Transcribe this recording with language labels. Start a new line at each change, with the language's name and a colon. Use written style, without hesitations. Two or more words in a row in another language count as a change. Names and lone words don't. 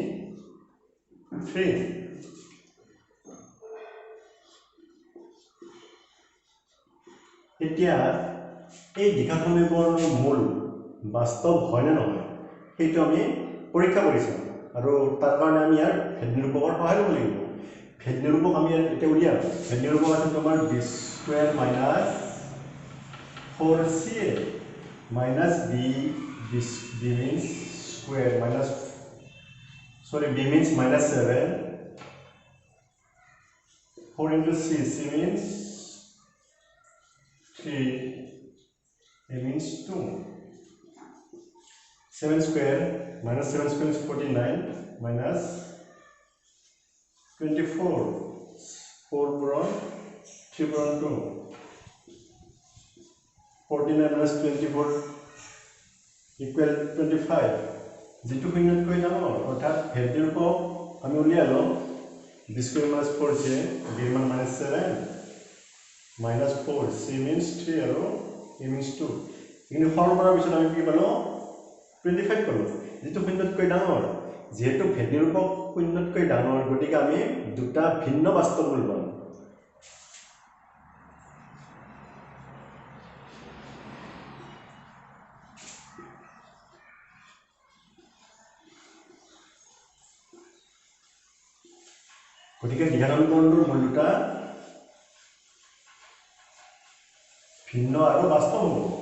Assamese: 3 এতিয়া এই দ্বিঘাত সমীকৰণৰ মূল বাস্তৱ হয় নে নহয় সেইটো আমি পৰীক্ষা কৰিছোঁ আৰু তাৰ কাৰণে আমি ইয়াৰ ভেদ নিৰূপকৰ সহায় ল'ব লাগিব ভেদ নিৰূপক আমি এতিয়া উলিয়াম ভেদ নিৰূপক আছে তোমাৰ b² -
English: 4ca - b means square b means -7 4 into c means 3 a means 2 7 square -7 square is 49 minus 24 4 puron 3 puron 2 49 minus 24 equal 25
Assamese: যেটো শূন্যতকৈ ডাঙৰ অৰ্থাৎ ভেদ নিৰূপক আমি উলিয়ালো b² - 4c b মান -7 -4
English: c means 3
Assamese: আৰু
English: a means 2
Assamese: কিন্তু সৰল কৰাৰ পিছত আমি কি পালো 25 পালো যেটো শূন্যতকৈ ডাঙৰ যেহেতু ভেদ নিৰূপক শূন্যতকৈ ডাঙৰ গতিকে আমি দুটা ভিন্ন বাস্তৱ মূল পাম গতিকে দ্বিঘাত সমীকৰণটোৰ মূল দুটা ভিন্ন আৰু বাস্তৱ হ'ব